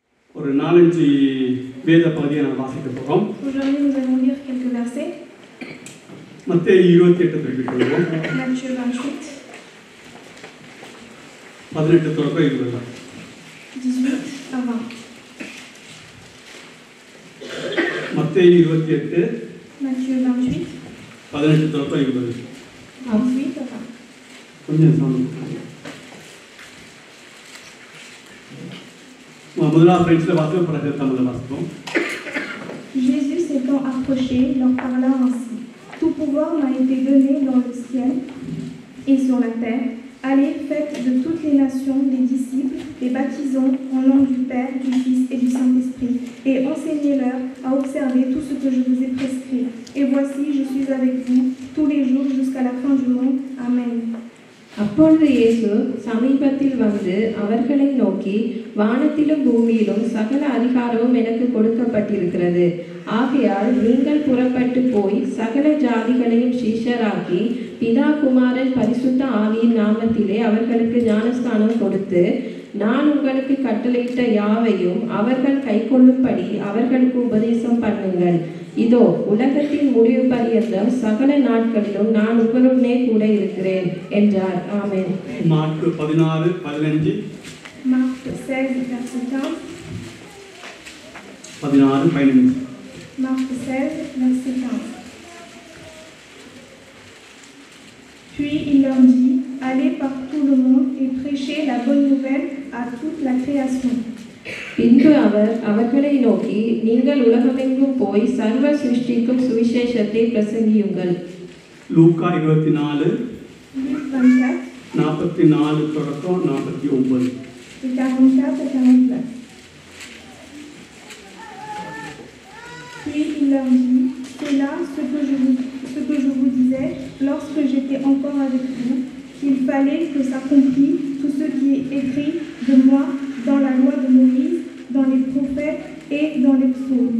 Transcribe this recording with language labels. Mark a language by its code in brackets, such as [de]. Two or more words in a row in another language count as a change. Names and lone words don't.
[ta] ஒரு 4-5 வேத பகுதியை நாம் வாசிக்க போகிறோம். [fr] Aujourd'hui, nous allons lire quelques versets. [ta] மத்தேயு 28 திருப்பிக்கொள்வோம். [fr] Matthieu 28, [ta] 18 தொடக்கம் 20. [fr] 18 à 20. [ta] மத்தேயு 28, [fr] Matthieu 28, [ta] 18 தொடக்கம் 20. [fr] 18 à 20. [ta] கொஞ்சம் சாமி. முதலாவது ஃப்ரெண்ட்ஸில் வாசிப்போம், பிறகு தமிழில் வாசிப்போம். [fr] Jésus s'étant approché, leur parla ainsi. Tout pouvoir m'a été donné dans le ciel et sur la terre. Allez, faites de toutes les nations des disciples, les baptisons au nom du Père, du Fils et du Saint-Esprit, et enseignez-leur à observer tout ce que je vous ai prescrit. Et voici, je suis avec vous tous les jours jusqu'à la fin du monde. Amen. [ta] அப்பொழுது இயேசு சமீபத்தில் வந்து அவர்களை நோக்கி, வானத்திலும் பூமியிலும் சகல அதிகாரமும் எனக்கு கொடுக்கப்பட்டிருக்கிறது. ஆகையால் நீங்கள் புறப்பட்டு போய் சகல ஜாதிகளையும் சீஷராக்கி பிதா குமாரன் பரிசுத்த ஆவியின் நாமத்திலே அவர்களுக்கு ஞானஸ்தானம் கொடுத்து, நான் உங்களுக்கு கட்டளையிட்ட யாவையும் அவர்கள் கைக்கொள்ளும்படி அவர்களுக்கு உபதேசம் பண்ணுங்கள். இதோ உலகத்தின் முடிவு பரியந்தம் சகல நாட்களிலும் நான் உங்களுடனே கூட இருக்கிறேன் என்றார். ஆமென். மார்க் 16:15. [fr] Marc 16, verset 15. 16:15. Marc 16, verset 15. Puis il leur dit, allez par tout le monde et prêchez la bonne nouvelle à toute la création. [ta] பின்பு அவர் அவர்களை நோக்கி, நீங்கள் உலகமெங்கும் போய் சர்வ சிருஷ்டிக்கும் சுவிசேஷத்தை பிரசங்கியுங்கள். லூக்கா 24, [fr] Luc 24, [ta] 44 தொடக்கம் 49. [fr] et 44 et 49. Puis il leur dit, c'est là ce que je vous disais lorsque j'étais encore avec vous, qu'il fallait que s'accomplisse tout ce qui est écrit de moi dans la loi de Moïse, dans les prophètes et dans les psaumes.